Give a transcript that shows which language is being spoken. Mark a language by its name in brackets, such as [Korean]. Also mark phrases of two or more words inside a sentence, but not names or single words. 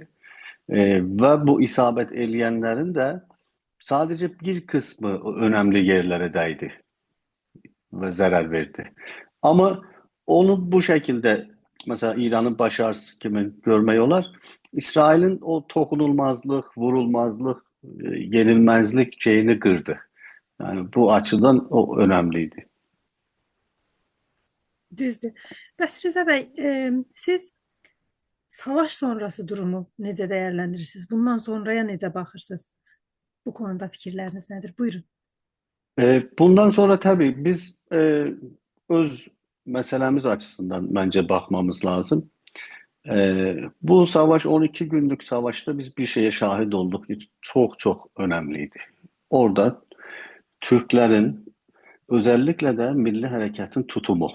[Turkish] Ve bu isabet eleyenlerin de sadece bir kısmı önemli yerlere değdi ve zarar verdi. Ama onu bu şekilde mesela İran'ın başarısı kimi görmüyorlar. İsrail'in o dokunulmazlık, vurulmazlık, yenilmezlik şeyini kırdı. Yani bu açıdan o önemliydi. [Azerbaijani] Düzdür. Bəs Rıza bəy, siz [Turkish] savaş sonrası durumu [Azerbaijani] necə dəyərləndirirsiniz? Bundan sonraya necə baxırsınız? [Turkish] Bu konuda [Azerbaijani] fikirləriniz nədir? Buyurun. [Turkish] Bundan sonra tabii biz öz meselemiz açısından bence bakmamız lazım. Bu savaş 12 günlük savaşta biz bir şeye şahit olduk. Çok çok önemliydi. Orada Türklerin özellikle de Milli Harekat'ın tutumu.